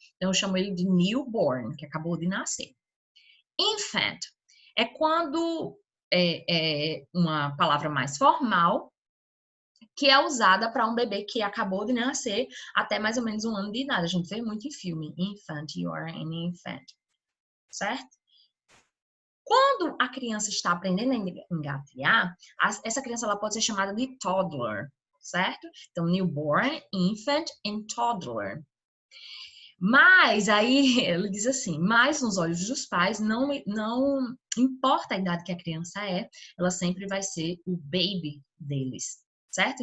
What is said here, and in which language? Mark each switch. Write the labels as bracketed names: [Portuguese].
[Portuguese] Então, eu chamo ele de newborn, que acabou de nascer. Infant é quando uma palavra mais formal que é usada para um bebê que acabou de nascer até mais ou menos 1 ano de idade. A gente vê muito em filme. [English] Infant, you are an infant. [Portuguese] Certo? Quando a criança está aprendendo a engatear, essa criança ela pode ser chamada de toddler. Certo? Então, [English] newborn, infant and toddler. [Portuguese] Mas aí ele diz assim, mas nos olhos dos pais não importa a idade que a criança ela sempre vai ser o baby deles, certo?